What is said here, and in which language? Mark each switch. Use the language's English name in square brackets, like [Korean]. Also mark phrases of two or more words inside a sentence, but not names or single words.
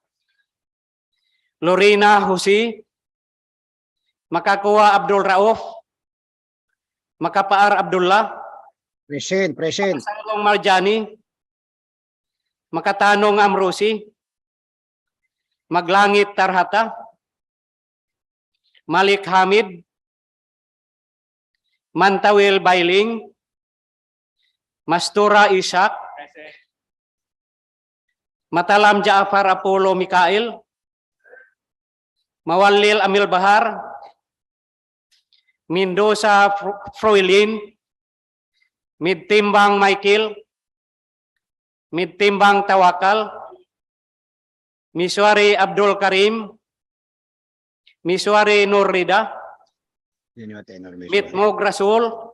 [English] Lorena Husi, Makakuha Abdul Rauf, Makapaar Abdullah, Present. Salong Marjani, Makatanong Amrosi, Maglangit Tarhata, Malik Hamid, Mantawil Bailing, Mastura Ishak, Matalam Jaafar Apollo Mikael, Mawalil Amil Bahar, Mendoza Froilin, Midtimbang Michael, Midtimbang Tawakal, Miswari Abdul Karim, Miswari Nurrida, Mitmog Rasul,